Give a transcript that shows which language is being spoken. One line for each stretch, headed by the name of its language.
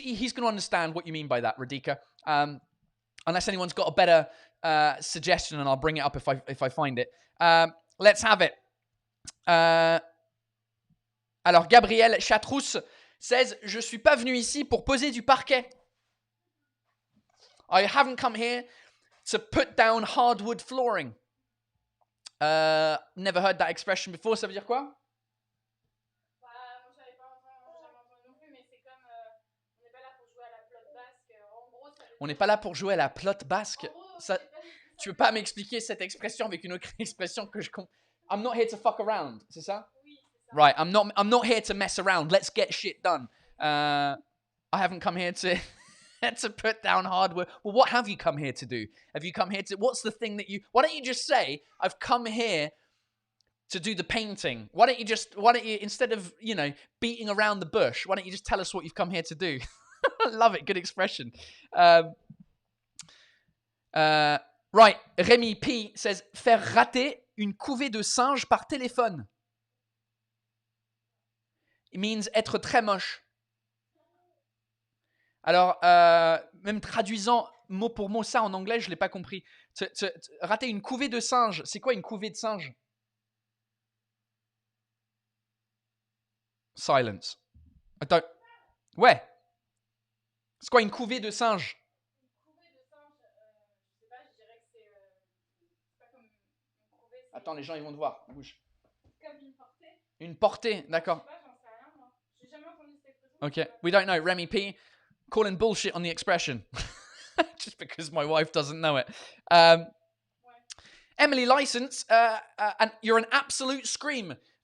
English: He's going to understand what you mean by that, Radika. Unless anyone's got a better suggestion, and I'll bring it up if I find it. Let's have it.
French: Alors, Gabriel Chatrousse says, je suis pas venu ici pour poser du parquet.
English: I haven't come here to put down hardwood flooring. Never heard that expression before.
French: Ça veut dire quoi? Moi, j'avais pas jamais entendu non plus, mais c'est comme on n'est pas là pour jouer à la pelote basque. En gros, ça veut On dire- n'est pas là pour jouer à la pelote basque. En gros, Ça, tu veux pas m'expliquer cette expression avec une autre expression que je comprends?
English: I'm not here to fuck around,
French: c'est ça? Oui, c'est ça.
English: Right, I'm not here to mess around. Let's get shit done. I haven't come here to to put down hardware. Well, what have you come here to do? Have you come here to? What's the thing that you? Why don't you just say, I've come here to do the painting? Why don't you instead of beating around the bush? Why don't you just tell us what you've come here to do? I love it. Good expression.
French: Right, Rémi P says faire rater une couvée de singes par téléphone.
English: It means
French: être très moche. Alors, même traduisant mot pour mot ça en anglais, je l'ai pas compris. Rater une couvée de singes, c'est quoi une couvée de singes? Silence. Attends. Ouais. C'est quoi une couvée de singes? Une couvée de singes, je sais pas, je dirais que c'est pas comme une couvée, c'est Attends, les gens ils vont te voir. Bouge. comme une portée. Une portée, Je d'accord. sais pas, j'en sais rien, moi. J'ai jamais entendu cette expression.
English: Okay, we don't know. Remy P calling bullshit on the expression just because my wife doesn't know it. Emily License, and you're an absolute scream.